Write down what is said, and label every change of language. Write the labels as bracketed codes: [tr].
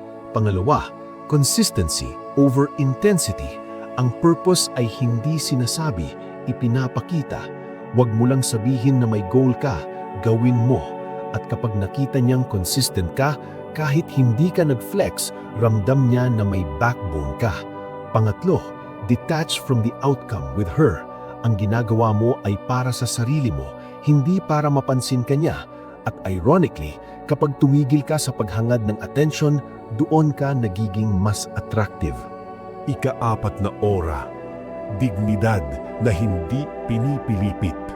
[en] Pangalawa, consistency over intensity. [tl] Ang purpose ay hindi sinasabi, ipinapakita. Huwag mo lang sabihin na may goal ka, gawin mo. At kapag nakita niyang consistent ka, kahit hindi ka nag-flex, ramdam niya na may backbone ka. [en] Pangatlo, detach from the outcome with her. [tl] Ang ginagawa mo ay para sa sarili mo, hindi para mapansin ka niya. At ironically, kapag tumigil ka sa paghangad ng attention, doon ka nagiging mas attractive. Ika-4 na aura, dignidad na hindi pinipilipit.